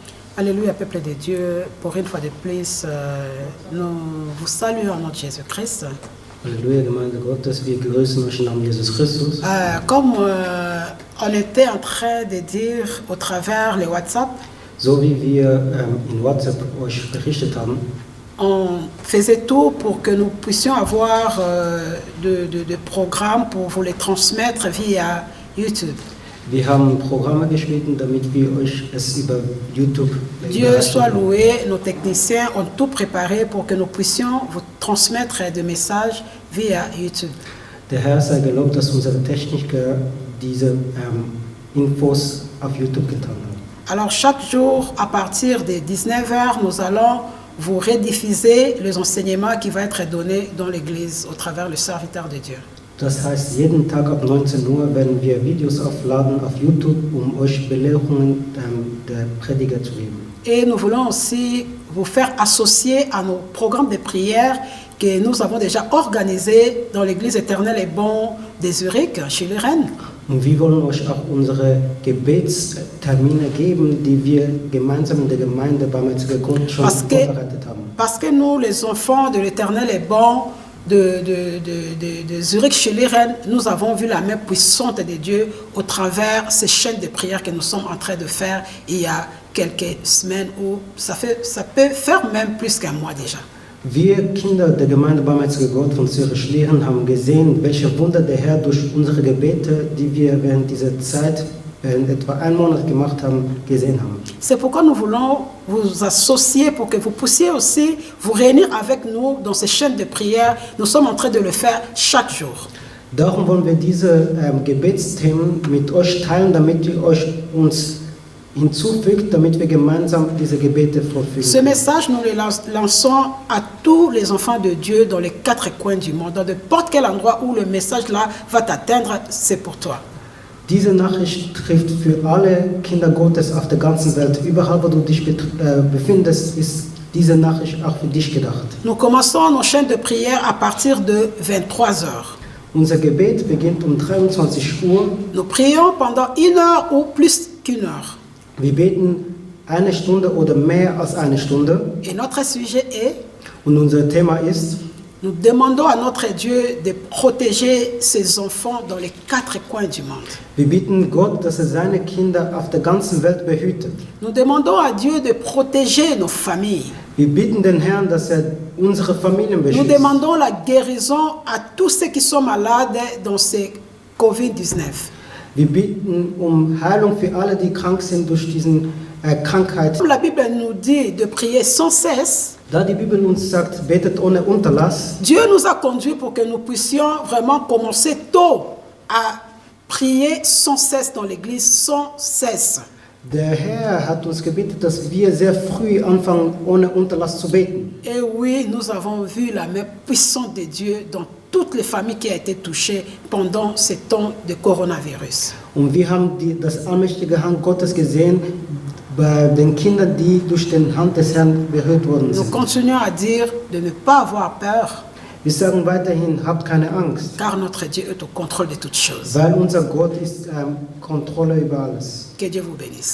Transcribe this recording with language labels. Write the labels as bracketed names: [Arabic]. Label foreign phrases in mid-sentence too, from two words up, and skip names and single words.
[French] Alléluia, peuple de Dieu, pour une fois de plus, nous vous saluons en nom de Jésus-Christ. [German] Halleluja, Gemeinde Gottes, wir grüßen euch im Namen Jesus Christus. [French] Comme on était en train de dire au travers les WhatsApp, [German] So wie wir in WhatsApp euch berichtet haben, [French] on faisait tout pour que nous puissions avoir de programmes pour vous les transmettre via YouTube. [German] wir haben Programme geschnitten, damit wir euch es über YouTube [French] Dieu soit loué, nos techniciens ont tout préparé pour que nous puissions vous transmettre des messages via YouTube. [German] Der Herr sei gelobt, dass unsere Techniker diese Infos auf YouTube getan haben. [French] Alors chaque jour, à partir de 19h, nous allons vous rediffuser les enseignements qui vont être donnés dans l'Église au travers le serviteur de Dieu. [German] Das heißt, jeden Tag ab 19 Uhr werden wir Videos aufladen auf YouTube, um euch Belehrungen der Prediger zu geben. [French] Et nous voulons aussi vous faire associer à nos programmes de prière que nous avons déjà organisés dans l'Église éternelle et bon de Zurich, chez les Rennes. [German] Und wir wollen euch auch unsere Gebetstermine geben, die wir gemeinsam in der Gemeinde Barmherziger Gott schon vorbereitet haben. [French] Parce que nous, les enfants de l'Éternel est bon, de Zurich chez les Rennes, nous avons vu la main puissante de Dieu au travers ces chaînes de prière que nous sommes en train de faire il y a quelques semaines, ou ça peut faire même plus qu'un mois déjà. [German] Wir Kinder der Gemeinde Barmherziger Gott von Zürich-Schlieren haben gesehen, welche Wunder der Herr durch unsere Gebete, die wir während dieser Zeit, während etwa einen Monat gemacht haben, gesehen haben. [French] C'est pourquoi nous voulons vous associer pour que vous puissiez aussi vous réunir avec nous dans ces chaînes de prière. Nous sommes en train de le faire chaque jour. [German] Darum wollen wir diese Gebetsthemen mit euch teilen, damit ihr euch uns hinzufügt, damit wir gemeinsam diese Gebete vollführen. [French] Ce message, nous le lançons à tous les enfants de Dieu dans les 4 coins du monde. Dans n'importe quel endroit où le message là va t'atteindre, c'est pour toi. [German] Diese Nachricht trifft für alle Kinder Gottes auf der ganzen Welt. Überall, wo du dich befindest, ist diese Nachricht auch für dich gedacht. [French] Nous commençons nos chaînes de prière à partir de 23 heures. [German] Unser Gebet beginnt um 23 Uhr. [French] Nous prions pendant 1 heure ou plus qu'1 heure. [German] Wir beten 1 Stunde oder mehr als 1 Stunde. [French] Et notre sujet est, [German] Und unser Thema ist, [French] nous demandons à notre Dieu de protéger ses enfants dans les 4 coins du monde. [German] wir bitten Gott, dass seine Kinder auf der ganzen Welt behütet. [French] Nous demandons à Dieu de protéger nos familles. [German] Wir bitten den Herrn, dass unsere Familien [French] Nous [German] beschützt. [French] demandons la guérison à tous ceux qui sont malades dans ces Covid-19. [German] Wir bitten Heilung für alle, die krank sind durch diesen Krankheit. [French] Comme la Bible nous dit de prier sans cesse, [German] Da die Bibel uns sagt, betet ohne Unterlass, [French] Dieu nous a conduits pour que nous puissions vraiment commencer tôt à prier sans cesse dans l'église, sans cesse. [German] der Herr hat uns gebeten, dass wir sehr früh anfangen, ohne Unterlass zu beten. [French] Et oui, nous avons vu la main puissante de Dieu dans toutes les familles qui ont été touchées pendant ces temps de coronavirus. [German] Und wir haben das allmächtige Hand Gottes gesehen bei den Kindern, die durch den Hand des Herrn berührt worden [French] Nous [German] sind. [French] continuons à dire de ne pas avoir peur, [German] Wir sagen weiterhin, habt keine Angst, [French] car notre Dieu est au contrôle de toutes choses. [German] weil unser Gott ist Kontrolle über alles. [French] Que Dieu vous bénisse.